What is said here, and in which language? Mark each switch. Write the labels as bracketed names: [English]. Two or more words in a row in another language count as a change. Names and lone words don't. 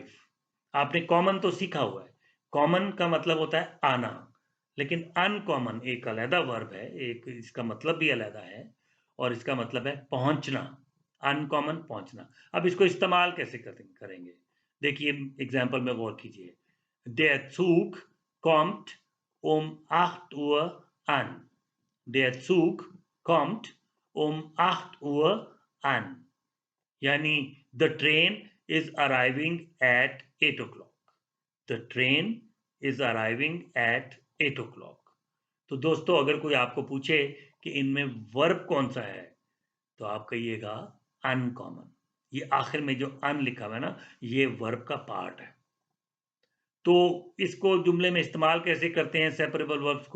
[Hindi] आपने कॉमन तो सीखा हुआ है, कॉमन का मतलब होता है आना, लेकिन अनकॉमन एक अलहदा वर्ब है, एक इसका मतलब भी अलहदा है, और इसका मतलब है पहुंचना। अनकॉमन, पहुंचना। अब इसको इस्तेमाल कैसे करेंगे? देखिए एग्जाम्पल में गौर कीजिए। [German] Der Zug kommt 8 Uhr an. Der Zug kommt 8 Uhr an. [English] यानी the train is arriving at 8 o'clock. The train is arriving at 8 o'clock. [Hindi] तो दोस्तों अगर कोई आपको पूछे कि इनमें वर्ब कौन सा है तो आप कहिएगा अनकॉमन। ये आखिर में जो अन लिखा हुआ है ना, ये वर्ब का पार्ट है। तो इसको जुमले में इस्तेमाल कैसे करते हैं [English] separable verbs [Hindi] को?